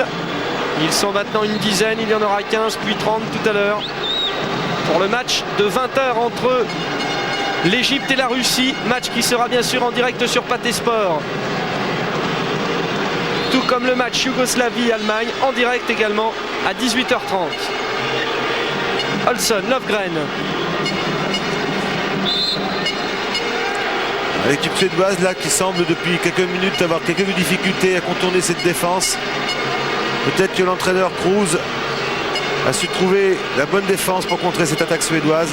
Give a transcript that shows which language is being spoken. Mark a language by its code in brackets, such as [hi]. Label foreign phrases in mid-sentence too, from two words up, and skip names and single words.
[fr] Ils sont maintenant une dizaine. Il y en aura 15 puis 30 tout à l'heure pour le match de 20h entre l'Égypte et la Russie. Match qui sera bien sûr en direct sur Pathé Sport. Tout comme le match Yougoslavie-Allemagne en direct également à 18h30. Olsson, Lövgren. L'équipe suédoise là qui semble depuis quelques minutes avoir quelques difficultés à contourner cette défense. Peut-être que l'entraîneur Cruz a su trouver la bonne défense pour contrer cette attaque suédoise.